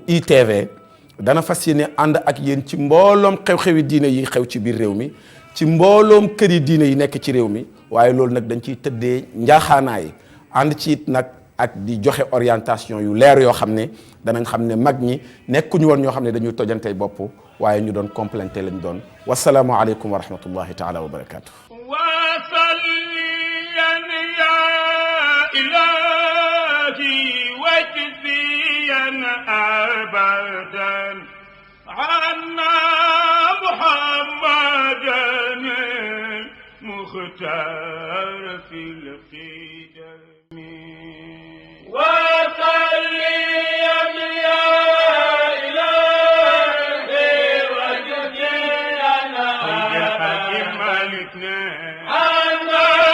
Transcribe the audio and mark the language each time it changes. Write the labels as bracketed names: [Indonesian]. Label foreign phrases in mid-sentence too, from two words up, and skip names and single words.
[Wolof] ITV dana fas yéene ànd ak yéen ci mbooloom xew-xewi diine yi xew ci biir réew mi ci mbooloom këri diine yi nekk ci réew mi waaye loolu nag dañ ciy tëddee njaaxaanaay ànd ci it nag ak di joxe orientation yu leer yoo xam ne danañ xam ne mag ñi nekkuñu woon ñoo xam ne dañuy tojantey bopp waaye ñu doon complété lañ doon [Arabic] والسلام عليكم ورحمة الله تعالى وبركاته وصليا يا إلهي واجزيا أبدا عنا محمدا المختار في القدم وصليا يا إلهي واجزيا أبدا مالكنا